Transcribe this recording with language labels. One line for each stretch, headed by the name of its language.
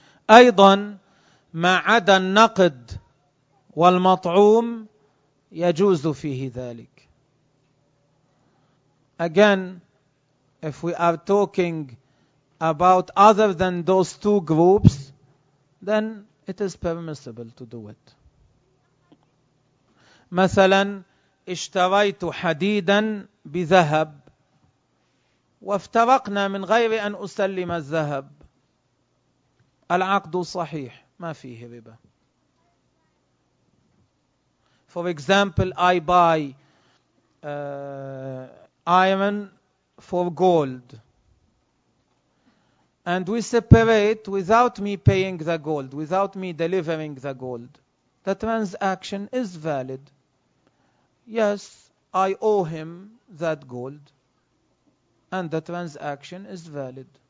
Arabic: أيضا ما عدا النقد والمطعوم يجوز فيه ذلك.
English: Again, if we are talking about other than those two groups, then it is permissible to do it.
Arabic: مثلا اشتريت حديدا بذهب وافترقنا من غير أن أسلم الذهب، العقد صحيح، ما فيه ربا.
English: For example, I buy iron for gold, and we separate without me paying the gold, without me delivering the gold. The transaction is valid. Yes, I owe him that gold, and the transaction is valid.